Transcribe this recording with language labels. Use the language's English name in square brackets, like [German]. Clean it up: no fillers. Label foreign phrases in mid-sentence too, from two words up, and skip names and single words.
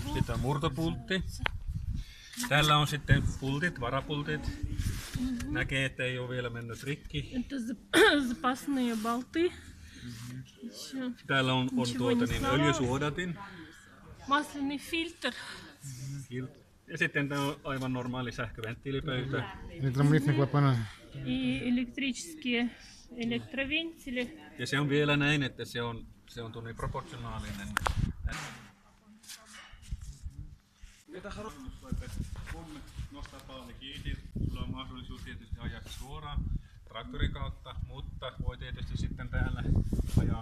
[Finnish] Sitten on murtopultti. Täällä on sitten pultit, varapultit. Näkee, että ei ole vielä mennyt rikki. [Russian] Это запасные болты. [Finnish] Täällä on öljysuodatin. [Russian] Масляный фильтр. [Finnish] Ja sitten tämä on aivan normaali sähköventtiilipöytä. [Russian] И электрические электровентили. [Finnish] Ja se on vielä näin, että se on proportionaalinen. Kun nostaa palli kiinni, sulla on mahdollisuus tietysti ajaa suoraan traktorin kautta, mutta voi tietysti sitten täällä ajaa.